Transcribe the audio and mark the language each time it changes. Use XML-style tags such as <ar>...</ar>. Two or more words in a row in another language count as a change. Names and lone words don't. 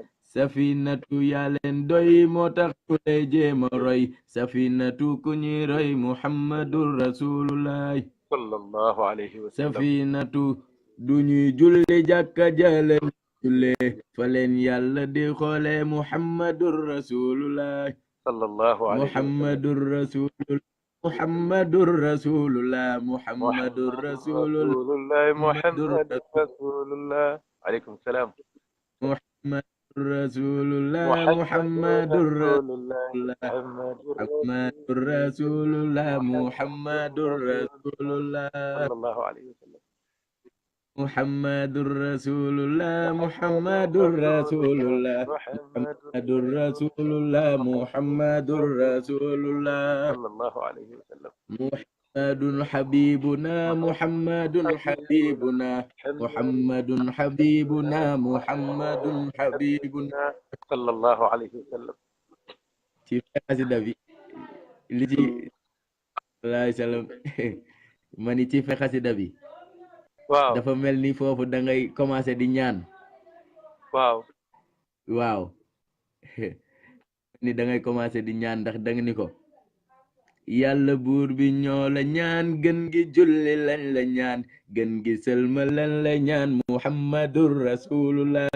<wo>safinatu yaa leen doy moo tax ku lay jéema roy safinatu ku ñuy roy</wo> <ar>محمد رسول الله صلى الله عليه وسلم</ar> <wo>safinatu du ñuy julli jàkka jalen julle fa leen yàlla di xoole</wo> <ar>محمد رسول الله صلى الله عليه وسلم محمد رسول الله محمد رسول الله محمد رسول الله محمد رسول الله عليكم السلام محمد رسول الله محمد رسول الله محمد رسول الله محمد رسول الله صلى الله عليه وسلم محمد رسول الله محمد رسول الله محمد رسول الله محمد رسول الله صلى الله عليه وسلم محمد حبيبنا محمد حبيبنا محمد حبيبنا محمد حبيبنا صلى الله عليه وسلم</ar> <wo>ci xasida bi li ci</wo> <ar>عليه السلام</ar> <wo>mani ci xasida bi waaw dafa mel ni foofu da ngay commencé di ñaan waaw waaw ni da ngay commencé di ñaan ndax da nga ni ko yàlla buur bi ñoo la ñaan gën gi julli lañ la ñaan gën gi sëlma lañ la ñaan</wo> <ar>محمد رسول الله</ar>